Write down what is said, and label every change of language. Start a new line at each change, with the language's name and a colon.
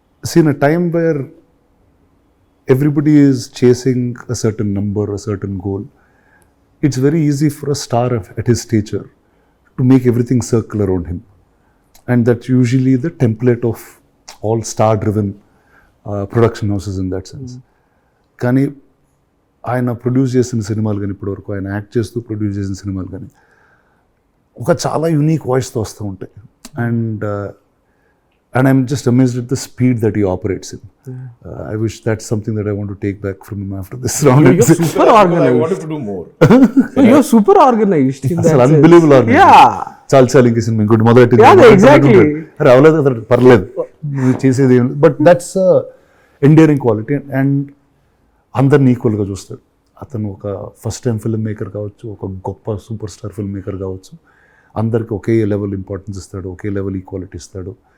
English: See, in a time where everybody is chasing a certain number, a certain goal, it's very easy for a star at his stature to make everything circle around him. And that's usually the template of all star-driven production houses in that sense.
Telugu: కానీ ఆయన produce చేసిన సినిమాలు కానీ ఇప్పటివరకు ఆయన act చేస్తూ produce చేసిన సినిమాలు కానీ ఒక చాలా యూనిక్ వాయిస్తో వస్తూ ఉంటాయి.
English: And I'm just amazed at the speed that he operates in. I wish that's something that I want to take back from him after this round. You're super organized. I wanted to do more. You're super organized in that sense. Unbelievable organized. Yeah.
Telugu: చాలు ఇంక cinema ఇంకోటి మొదలెట్టి
English: exactly.
Telugu: అరే అవలేదు అతను పర్లేదు నువ్వు చేసేది ఏం,
English: But that's endearing quality.
Telugu: And అందరిని ఈక్వల్గా చూస్తాడు. అతను ఒక ఫస్ట్ టైం ఫిల్మ్ మేకర్ కావచ్చు, ఒక గొప్ప సూపర్ స్టార్ ఫిల్మ్ మేకర్ కావచ్చు, అందరికి ఒకే లెవెల్ ఇంపార్టెన్స్ ఇస్తాడు, ఒకే లెవెల్ ఈక్వాలిటీ ఇస్తాడు.